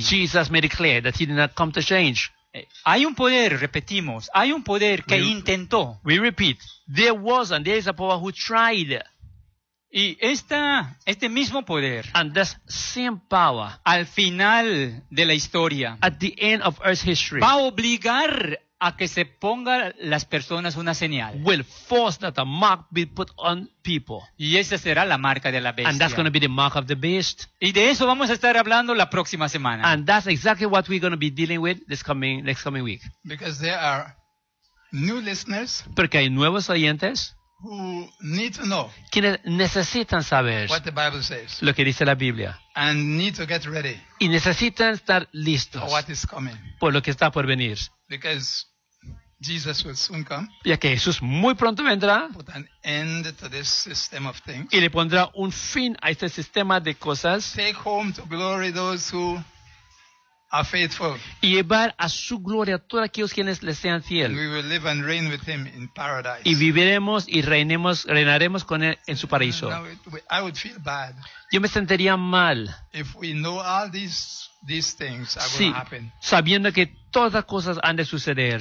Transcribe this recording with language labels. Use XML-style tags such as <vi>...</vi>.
<en>Jesus made it clear that he did not come to change.</en> <es>Hay un poder, repetimos, hay un poder que intentó.</es> <en>We repeat, there was and there is a power who tried.</en> <es>Y este mismo poder,</es> <en>and this same power,</en> <es>al final de la historia,</es> <en>at the end of Earth's history,</en> <es>va a obligar a que se ponga las personas una señal.</es> <en>Will force that a mark be put on people.</en> <es>Y esa será la marca de la bestia.</es> <en>And that's going to be the mark of the beast.</en> <es>Y de eso vamos a estar hablando la próxima semana.</es> <en>And that's exactly what we're going to be dealing with next coming week. Because there are new listeners.</en> <es>Porque hay nuevos oyentes.</es> <en>Who need to know.</en> <es>Quienes necesitan saber.</es> <en>What the Bible says.</en> <es>Lo que dice la Biblia.</es> <en>And need to get ready.</en> <es>Y necesitan estar listos.</es> <en>For what is coming.</en> <es>Por lo que está por venir.</es> <en>Because Jesus will soon come.</en> <es>Ya que Jesús muy pronto vendrá.</es> <en>Put an end to this system of things.</en> <es>Y le pondrá un fin a este sistema de cosas.</es> <en>Take home to glory those who are faithful.</en> <es>Y llevar a su gloria a todos aquellos quienes le sean fiel.</es> <en>We will live and reign with him in paradise.</en> <es>Y viviremos y reinaremos con él en su paraíso.</es> <en>I would feel bad.</en> <es>Yo me sentiría mal.</es> <en>If we know all these things are going to happen.</en> <es>Sabiendo que todas las cosas han de suceder.</es>